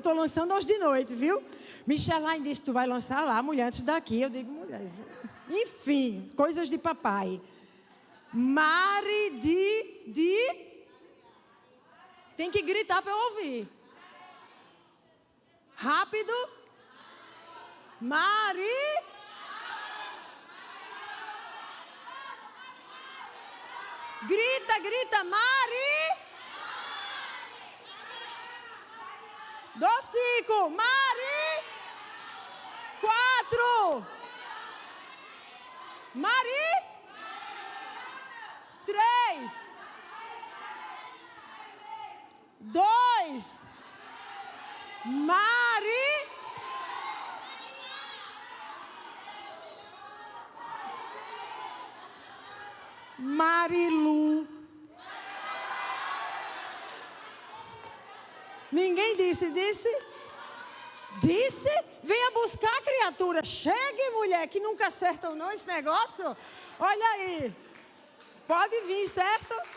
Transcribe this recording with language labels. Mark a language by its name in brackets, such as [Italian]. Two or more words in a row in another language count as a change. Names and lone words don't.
[Portuguese] Estou lançando hoje de noite, viu? Micheline disse, tu vai lançar lá, mulher, antes daqui. Eu digo, mulher, enfim, coisas de papai. Mari de... Tem que gritar para eu ouvir. Rápido. Mari. Grita, Mari. 5. Mari. 4. Mari. 3. 2. Mari. Marilu. Ninguém disse? Disse? Venha buscar, criatura. Chegue, mulher, que nunca acertam não esse negócio. Olha aí. Pode vir, certo?